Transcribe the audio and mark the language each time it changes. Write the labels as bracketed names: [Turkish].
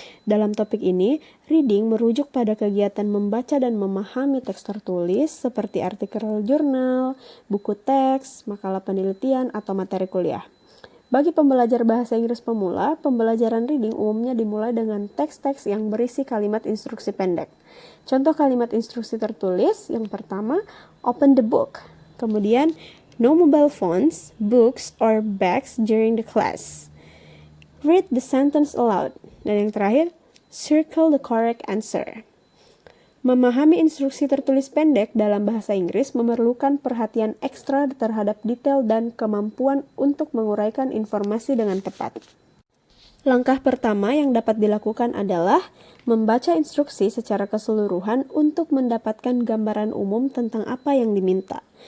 [Indonesian] Dalam topik ini, reading merujuk pada kegiatan membaca dan memahami teks tertulis seperti artikel jurnal, buku teks, makalah penelitian, atau materi kuliah. Bagi pembelajar bahasa Inggris pemula, pembelajaran reading umumnya dimulai dengan teks-teks yang berisi kalimat instruksi pendek. Contoh kalimat instruksi tertulis, yang pertama, [English] open the book. Kemudian, no mobile phones, books, or bags during the class. Read the sentence aloud. [Indonesian] Dan yang terakhir, [English] circle the correct answer. [Indonesian] Memahami instruksi tertulis pendek dalam bahasa Inggris memerlukan perhatian ekstra terhadap detail dan kemampuan untuk menguraikan informasi dengan tepat. Langkah pertama yang dapat dilakukan adalah membaca instruksi secara keseluruhan untuk mendapatkan gambaran umum tentang apa yang diminta.